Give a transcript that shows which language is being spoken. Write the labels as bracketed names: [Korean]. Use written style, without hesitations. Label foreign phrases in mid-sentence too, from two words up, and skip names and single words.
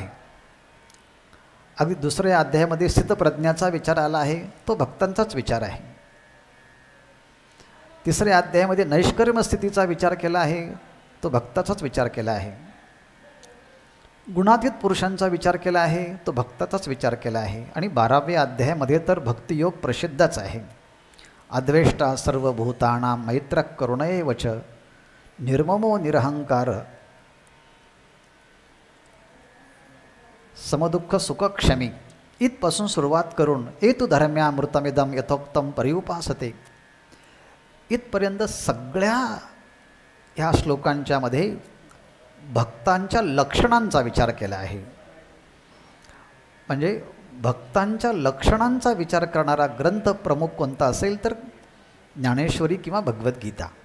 [Marathi] अगदी दुसऱ्या अध्यायामध्ये स्थितप्रज्ञाचा विचार आला आहे, तो भक्तांचाच विचार आहे. तिसऱ्या अध्यायामध्ये नैष्कर्म स्थितीचा विचार केला आहे, तो भक्ताचाच विचार केला आहे. गुणातीत पुरुषांचा विचार केला आहे, तो भक्ताचाच विचार केला आहे. आणि 12व्या अध्यायामध्ये तर भक्तियोग प्रसिद्धच आहे. [Sanskrit] अद्वेष्टा सर्वभूतानां मैत्र करुणैवच निर्ममो निरहंकार समदुःख सुखक्षमी [Marathi] इथपासून सुरुवात करून [Sanskrit] एतु धर्म्यामृतमिदं यथोक्तं परिउपासते [Marathi] इथपर्यंत सगळ्या ह्या श्लोकांच्या मध्ये भक्तांच्या लक्षणांचा विचार केला आहे. म्हणजे भक्तांच्या लक्षणांचा विचार करणारा ग्रंथ प्रमुख कोणता असेल तर ज्ञानेश्वरी किंवा भगवद्गीता.